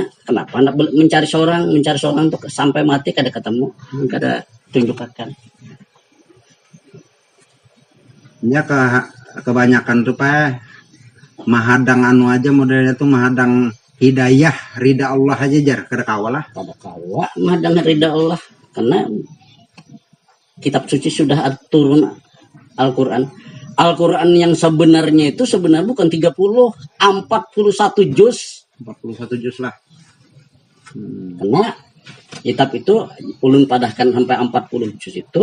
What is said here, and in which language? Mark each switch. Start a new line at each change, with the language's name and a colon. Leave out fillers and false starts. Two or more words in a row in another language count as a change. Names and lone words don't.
Indonesian: Kenapa hendak mencari seorang untuk sampai mati kada ketemu, kada tunjukkan.
Banjar: Ya kebanyakan tuh Pak mahadang anu aja modelnya tuh mahadang hidayah ridha Allah aja jar kada kawalah. Kada kawa madang ridha Allah,
Indonesian: karena kitab suci sudah turun Al-Qur'an. Al-Qur'an yang sebenarnya itu sebenarnya bukan 30, 41 juz. 41 juz lah.
Banjar: Karena kitab itu ulun padahkan sampai 40 juz itu.